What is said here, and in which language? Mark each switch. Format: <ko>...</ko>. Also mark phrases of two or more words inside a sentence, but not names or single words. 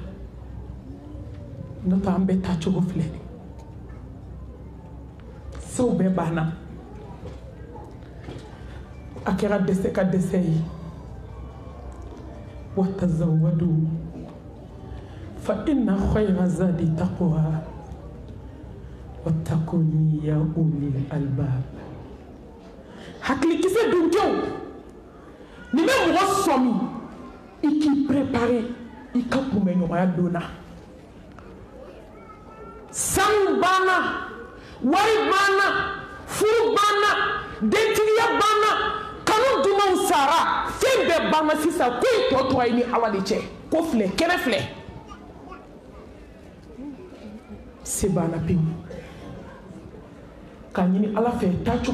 <bm>n'o tɛ an bɛɛ taacogo filɛ sew bɛɛ banna a kɛra dɛsɛ ka dɛsɛ ye</bm> <ar>وتزودوا فإن خير الزاد التقوى واتقون يا أولي الألباب</ar> <bm>hakilikisɛ dunkew ni bɛ mɔgɔ sɔmi i k'i préparer i ka kunbɛɲɔgɔnya don na sanu banna wari banna furu banna dentigiya banna kanu dumanw sara fɛn bɛɛ banna sisan ko i tɔ tora i ni ala de cɛ ko filɛ kɛnɛ filɛ se banna pewu ka ɲini ala fɛ taacogo</bm>